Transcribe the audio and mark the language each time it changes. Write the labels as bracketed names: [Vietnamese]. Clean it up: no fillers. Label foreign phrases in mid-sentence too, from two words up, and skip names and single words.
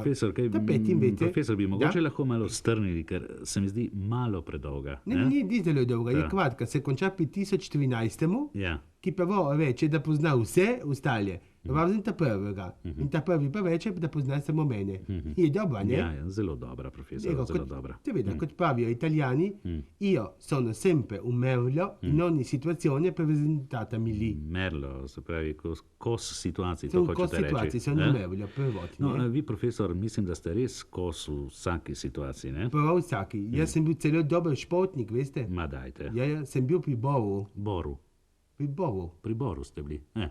[Slovenian] Profesor, bi mogoče lahko malo strnili, ker se mi zdi malo predolga. Ni zelo dolga, je kratka, se konča pri 1013. Ki pa reče, da pozna vse ostale, razen ta prvega. In ta prvi pa reče, da pozna samo mene. Je dobra, ne? Ja, zelo dobra, profesor, zelo dobra. Seveda, kot pravijo Italijani, [Italian] io sono sempre un merlo in ogni situazione presentatami lì. [Slovenian] Merlo, se pravi, kos situacij, to hočete reči. Kos situacij, [Italian] sono merlo, [Slovenian] prvotni. No, vi, profesor, mislim, da ste res kos v vsaki situaciji, ne? Prav vsaki. Jaz sem bil celo dober športnik, veste? Ma dajte. Ja, sem bil pri Boru. Boru. Pri Boru. Pri Boru ste bili.